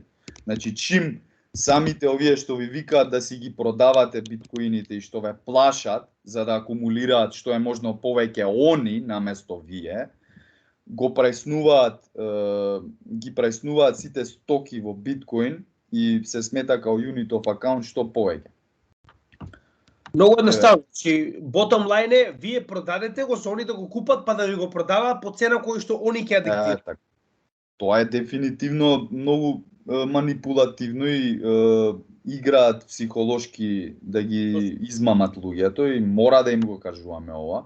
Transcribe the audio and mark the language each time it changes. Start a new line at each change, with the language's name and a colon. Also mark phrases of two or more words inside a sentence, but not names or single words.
Macedonian: Значи чим самите овие што ви викаат да си ги продавате биткоините и што ве плашат за да акумулираат што е можно повеќе они наместо вие, ги преснуваат сите стоки во биткоин и се смета као
English: Unit of Account
Macedonian: што повеќе. Многу едноставно, че
English: bottom line
Macedonian: е, вие продадете го со они да го купат, па да ви го продаваат по цена кој што они ќе ја диктираат. Тоа е дефинитивно многу манипулативно и играат психолошки да ги измамат луѓето и мора да им го кажуваме ова.